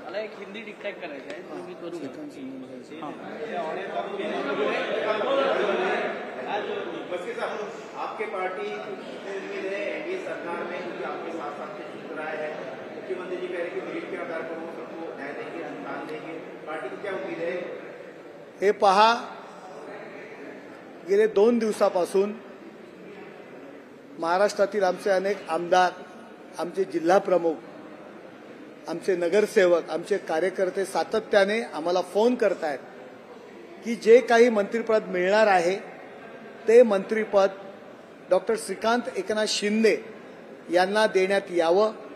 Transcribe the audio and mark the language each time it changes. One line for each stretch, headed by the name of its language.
Marathi: मला एक हिंदी डिक्टेक्ट करायचं आहे तो मी करू
Hindi: मस्की साहब, आपके पार्टी उम्मीद है एनडीए सरकार में, क्योंकि आपके साथ साथ से चुन रहा है, मुख्यमंत्री जी कह रहे हैं कि मेरिट के आधार पर वो सबको न्याय देंगे, अनुदान देंगे, पार्टी की क्या उम्मीद है?
Marathi: हे पहा, गेले 2 दिवसापासून महाराष्ट्रातील आमचे अनेक आमदार, आमचे जिल्हा प्रमुख, आमचे नगरसेवक, आमचे कार्यकर्ते सातत्याने आम्हाला फोन करतायत की जे काही मंत्रिपद मिळणार आहे ते मंत्रिपद डॉक्टर श्रीकांत एकनाथ शिंदे यांना देण्यात यावं.